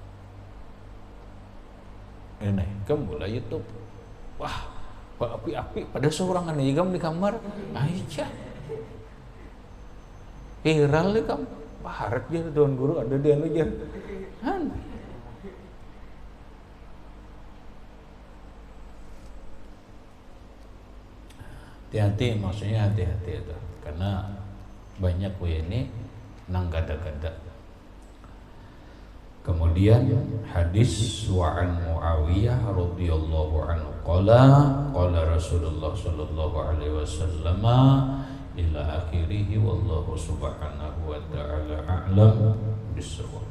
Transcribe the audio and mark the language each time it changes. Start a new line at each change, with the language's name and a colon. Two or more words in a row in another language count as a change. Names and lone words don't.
Banjar: Ini kemula YouTube, wah, api-api pada seorangan aja di kamar, aja viral nih kamu, paharat dia tuan guru ada di anu jan, hati-hati, maksudnya hati-hati itu karena banyak ini nang gada-gada. Kemudian hadis
Arabic: وعن معاوية رضي الله عنه قال رسول الله صلى الله عليه وسلم إلى آخره والله سبحانه وتعالى أعلم بالصواب.